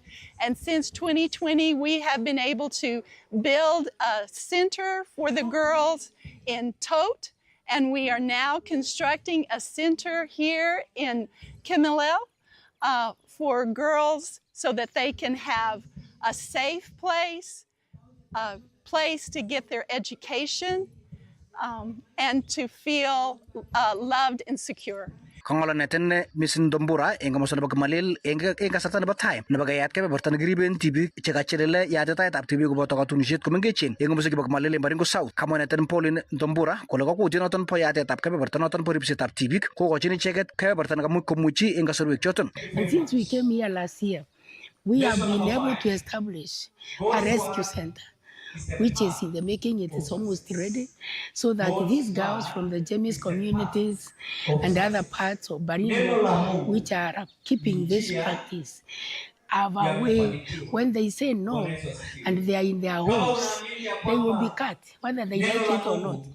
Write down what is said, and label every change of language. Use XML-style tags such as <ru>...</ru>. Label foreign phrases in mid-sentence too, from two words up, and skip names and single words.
<en>And since 2020, we have been able to build a center for the girls in Tote, and we are now constructing a center here in Kimilel for girls so that they can have a safe place, a place to get their education, and to feel loved and secure.</en> <kln>Kongolo neten Miss Ndombura eng komosta nebo Kimalel eng kasarta nebo time nebo kayat kebeberta nekiriben tibik chekachelele yatetab tibik koboto katunisiet komengechen eng komoswek chebo Kimalel eng Baringo South. Kamwa neten Pauline Ndombura kole kakutiet noton bo yatetab kebeberta noton bo ripsetab tibik kokochin icheket kebeberta nekamuch komuchi eng kasarwek choton.</kln> <en>And since we came here last year, we have been able to establish a rescue center, which is in the making. It is almost ready, so that these girls from the James communities and other parts of Baringo, which are keeping this practice, have a way when they say no and they are in their homes, they will be cut, whether they like it or not.</en>